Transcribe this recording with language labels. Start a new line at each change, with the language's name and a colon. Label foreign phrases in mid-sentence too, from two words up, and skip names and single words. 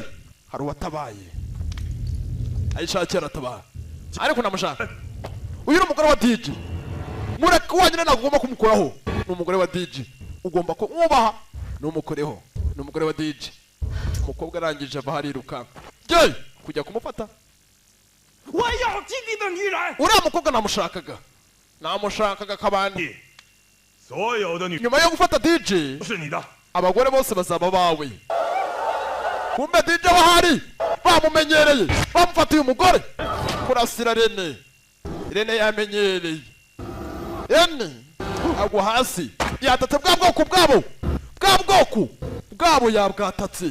Kinyarwanda: Hari uwatabaye. Ayishakira atabaye. Ariko namushaka. Uyu ni umugore wa DJ. Mureke wanyine ntabwo ugomba kumukuraho. Ni umugore wa DJ. Ugomba kumwubaha. Numukoreho. Ni umugore wa DJ. Umukobwa arangije ava harirukanka. Jye kujya kumufata.
Chinese: 我要基地的女人。
Kinyarwanda: Uriya mukobwa namushakaga kabandi.
Chinese: 所有的女
Kinyarwanda: Nyuma yo gufata DJ
Chinese: 是你的，
Kinyarwanda: abagore bose bazaba bawe. Kumbe DJ wahari bamumenyereye bamufatiye umugore kurasira Rene. Rene yamenyereye. Rene agwa hasi yatatse bwa bwoko bwabo yabwatatse.